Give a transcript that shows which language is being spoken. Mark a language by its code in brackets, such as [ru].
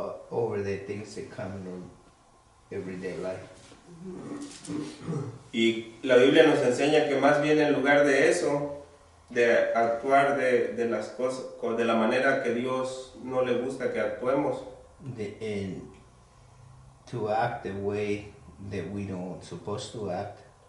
[en] over the things that come in our everyday life. [es] Y la Biblia nos enseña que más bien en lugar de eso, de actuar de las cosas, de la manera que Dios no le gusta que actuemos, [en] And to act the way that we don't supposed to act,